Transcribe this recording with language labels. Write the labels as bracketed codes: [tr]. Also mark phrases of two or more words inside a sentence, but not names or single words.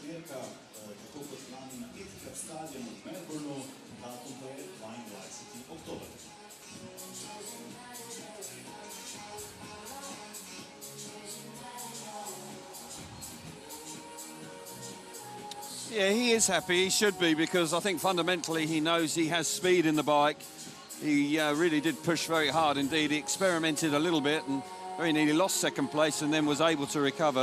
[sl] dirka, tako kot lani na Etihad stadionu v Melbourneu, datum pa je 22. oktober. [en] Yeah, he is happy. He should be, because I think fundamentally he knows he has speed in the bike. He really did push very hard indeed. He experimented a little bit and very nearly lost second place and then was able to recover.